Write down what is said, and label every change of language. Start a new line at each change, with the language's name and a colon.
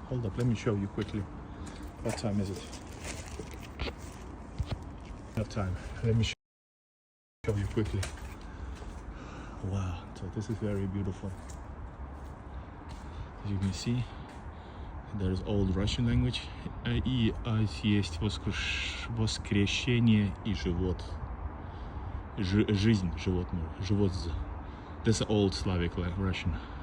English: Hold up, let me show you quickly. What time is it? What time? Let me show you quickly. Wow, so this is very beautiful. As you can see, there's old Russian language.
Russian: И есть воскрешение и живот. Жизнь, животное, живот.
English: This is old Slavic Russian.